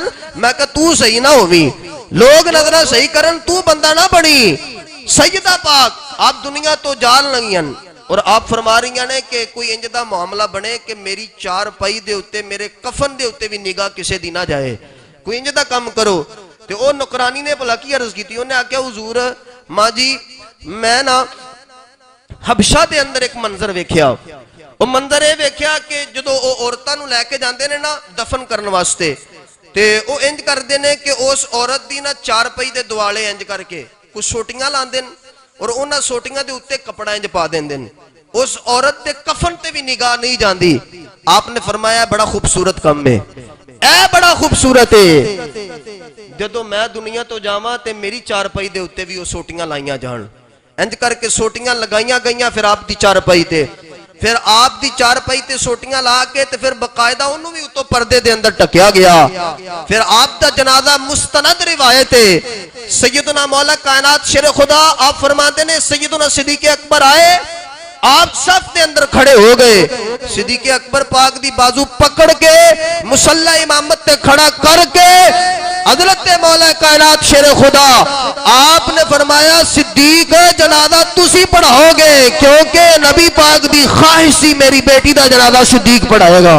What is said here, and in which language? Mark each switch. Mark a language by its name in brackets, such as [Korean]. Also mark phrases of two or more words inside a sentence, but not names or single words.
[Punjabi] میں کہا تو صحیح نہ ہوویں، لوگ نظرہ صحیح کرن تو بندہ نہ بنی. سیدہ پاک آپ دنیا تو جال لگیاں اور آپ فرما رہی ہیں کہ کوئی انج دا معاملہ بنے کہ میری 4 پائی دے ہوتے، میرے کفن دے ہوتے بھی نگاہ کسے دی نہ جائے. کوئی انج دا کم کرو. تے او نکرانی نے بھلا کی عرض کی تھی، انہیں آکیا حضور ماں جی میں نا حبشہ دے اندر ایک منظر ویکھیا. وہ منظر اے ویکھیا کہ جدو او عورتاں نو لے کے جاندے نے نا دفن کرن واسطے تے او انج کر دینے کہ اس عورت دی نا 4 پائی دے دوالے انج کر کے کچھ سوٹیاں لاندے اور انہاں سوٹیاں دے اتے کپڑا انج پا دیندے. اس عورت دے کفن تے بھی نگاہ نہیں جاندی. آپ نے فرمایا بڑا خوبصورت کم ہے، اے بڑا خوبصورت ہے. جدو میں دنیا تو جاواں تے میری 4 پائی دے اتے بھی وہ سوٹیاں لائیاں جان. انج کر کے سوٹیاں لگائیاں گئیاں پھر آپ دی 4 پائی تے، پھر آپ دی 4 پائی تے سوٹیاں لا کے تے پھر باقاعدہ انہوں بھی اتو پردے دے اندر ٹکیا گیا. پھر آپ دا جنازہ مستند روایت ہے. سیدنا مولا کائنات شیر خدا آپ فرماتے نے سیدنا صدیق اکبر آئے آپ صف دے اندر کھڑے ہو گئے، صدیق اکبر پاک دی بازو پکڑ کے مصلی امامت تے کھڑا کر کے حضرت مولا کائنات شیر خدا آپ نے فرمایا صدیق جنازہ تسی پڑھاؤ گے، کیونکہ نبی پاک دی خواہش سی میری بیٹی دا جنازہ صدیق پڑھائے گا۔